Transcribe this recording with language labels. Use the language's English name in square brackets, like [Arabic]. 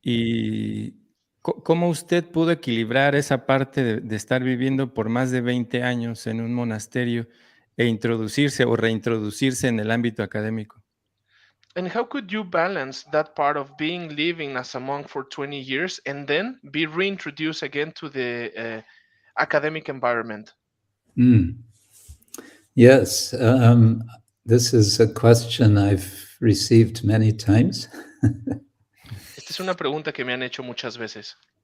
[Spanish] ¿Y cómo usted pudo equilibrar esa parte de estar viviendo por más de 20 años en un monasterio e introducirse o reintroducirse en el ámbito académico? [English] And how could you balance that part of being living as a monk for 20 years and then be reintroduced again to the academic environment? Yes, this is a question I've received many times. [Spanish] Esta es una pregunta que me han hecho muchas veces.